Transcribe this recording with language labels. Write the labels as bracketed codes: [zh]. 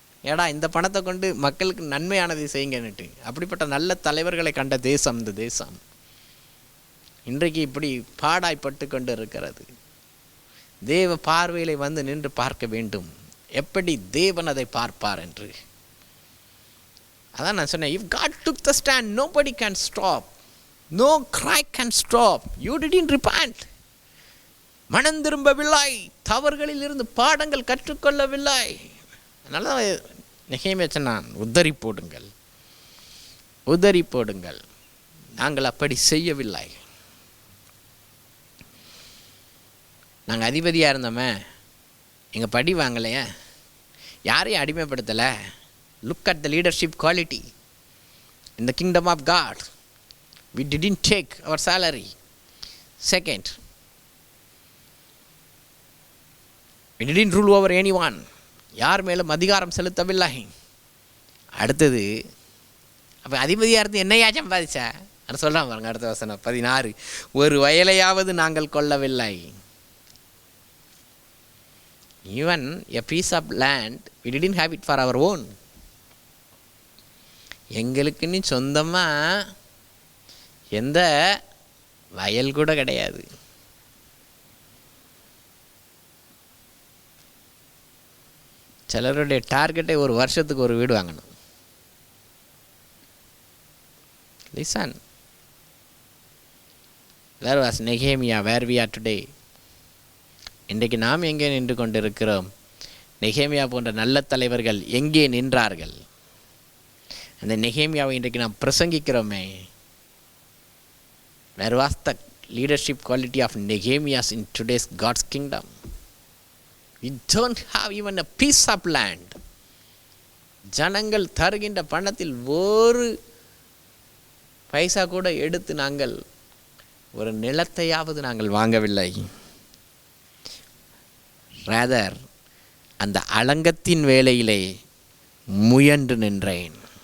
[ta] ஏடா இந்த பணத்தை கொண்டு மக்களுக்கு நன்மையானதை செய்யுங்கன்னுட்டு. அப்படிப்பட்ட நல்ல தலைவர்களை கண்ட தேசம் இந்த தேசம். இன்றைக்கு இப்படி பாடாய்ப்பட்டு கொண்டு இருக்கிறது. தேவ பார்வையில் வந்து நின்று பார்க்க வேண்டும், எப்படி தேவன் அதை பார்ப்பார் என்று. அதான் நான் சொன்னேன், [en] if God took the stand, nobody can stop. No cry can stop. You didn't repent. [ta] மனம் திரும்பவில்லை, தவறுகளில் இருந்து பாடங்கள் கற்றுக்கொள்ளவில்லை. அதனால நெகேமியா சொன்னான், உதறி போடுங்கள், உதறி போடுங்கள். நாங்கள் அப்படி செய்யவில்லை. நாங்கள் அதிபதியாக இருந்தோமே, எங்கள் படி வாங்கலையே, யாரையும் அடிமைப்படுத்தலை. [en] Look at the leadership quality in the kingdom of God. We didn't take our salary. Second, we didn't rule over anyone. [ta] யார் மேலும் அதிகாரம் செலுத்தவில்லை. அடுத்தது, அப்போ அதிபதியாக இருந்து என்னையா சம்பாதிச்சா அது சொல்கிறான் பாருங்க. அடுத்த வசனம் 16, ஒரு வயலையாவது நாங்கள் கொள்ளவில்லை. [en] Even a piece of land we didn't have it for our own. [ta] எங்களுக்குன்னு சொந்தமாக எந்த வயல் கூட கிடையாது. சிலருடைய டார்கெட்டை ஒரு வருஷத்துக்கு ஒரு வீடு வாங்கணும். [en] Listen, where was Nehemiah, where we are today? [ta] இன்றைக்கு நாம் எங்கே நின்று கொண்டிருக்கிறோம்? நெகேமியா போன்ற நல்ல தலைவர்கள் எங்கே நின்றார்கள்? அந்த நெகேமியாவை இன்றைக்கு நாம் பிரசங்கிக்கிறோமே. [en] Where was the leadership quality of Nehemiah in today's God's kingdom? We don't have even a piece of land. [ta] ஜனங்கள் தருகின்ற பணத்தில் ஒரு பைசா கூட எடுத்து நாங்கள் ஒரு நிலத்தையாவது நாங்கள் வாங்கவில்லை. ரேதர் அந்த அலங்கத்தின் வேலையிலே முயன்று நின்றேன்.